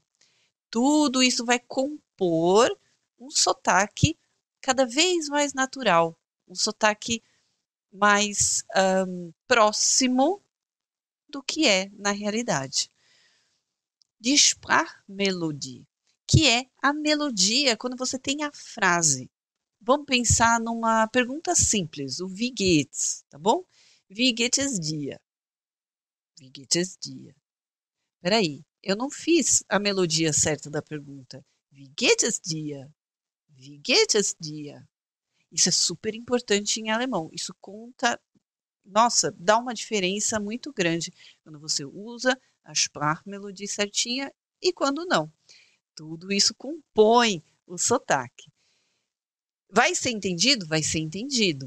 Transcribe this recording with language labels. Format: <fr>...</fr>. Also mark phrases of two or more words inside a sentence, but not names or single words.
<pt>Tudo isso vai compor um sotaque cada vez mais natural, um sotaque mais próximo do que é na realidade.</pt> <de>Die Sprachmelodie,</de> <pt>que é a melodia quando você tem a frase. Vamos pensar numa pergunta simples, o</pt> <de>Wie geht's,</de> <pt>tá bom?</pt> <de>Wie geht es dir? Wie geht es dir?</de> <pt>Peraí, eu não fiz a melodia certa da pergunta.</pt> <de>Wie geht es dir? Wie geht es dir?</de> <pt>Isso é super importante em alemão. Isso conta, nossa, dá uma diferença muito grande quando você usa a Sprachmelodie certinha e quando não. Tudo isso compõe o sotaque. Vai ser entendido? Vai ser entendido.</pt>